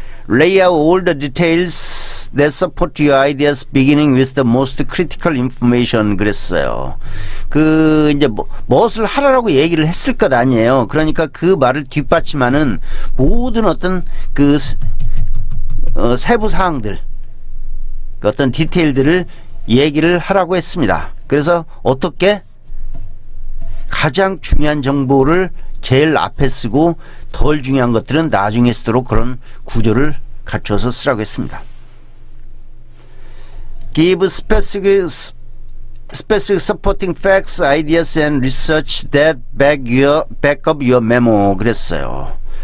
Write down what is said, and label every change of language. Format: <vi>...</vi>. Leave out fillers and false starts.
<en>Lay out all the details that support your ideas beginning with the most critical information</en> <ko>그랬어요. 그 이제 무엇을 하라고 얘기를 했을 것 아니에요. 그러니까 그 말을 뒷받침하는 모든 어떤 그 세부 사항들, 그 어떤 디테일들을 얘기를 하라고 했습니다. 그래서 어떻게 가장 중요한 정보를 제일 앞에 쓰고 덜 중요한 것들은 나중에 쓰도록 그런 구조를 갖춰서 쓰라고 했습니다.</ko> <en>Give specific supporting facts, ideas and research that back up your memo</en> <ko>그랬어요.</ko>